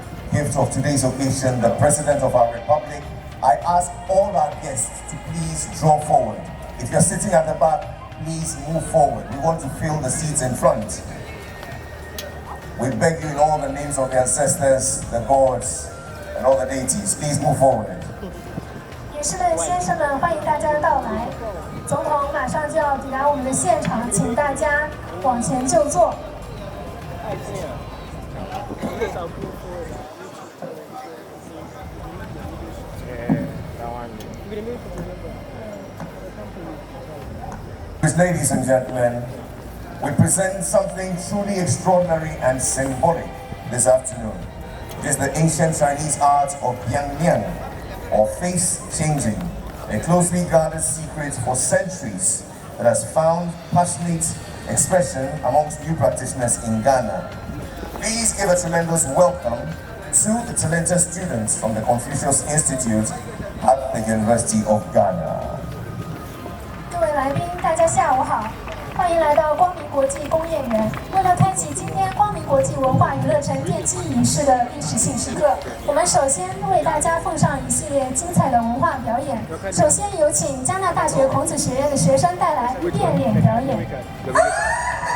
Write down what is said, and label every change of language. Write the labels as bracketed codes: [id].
[en] Gift of today's occasion, the President of our Republic. I ask all our guests to please draw forward. If you're sitting at the back, please move forward. We want to fill the seats in front. We beg you in all the names of the ancestors, the gods, and all the deities, please move forward. [zh] 女士们、先生们，欢迎大家的到来。总统马上就要抵达我们的现场，请大家往前就坐。 [en] Ladies and gentlemen, we present something truly extraordinary and symbolic this afternoon. It is the ancient Chinese art of Yang, or face changing, a closely guarded secret for centuries that has found passionate expression amongst new practitioners in Ghana. Please give a tremendous welcome to the talented students from the Confucius Institute at the University of Ghana. [zh] 各位来宾，大家下午好，欢迎来到光明国际工业园。为了开启今天光明国际文化娱乐城奠基仪式的历史性时刻，我们首先为大家奉上一系列精彩的文化表演。首先有请加纳大学孔子学院的学生带来变脸表演。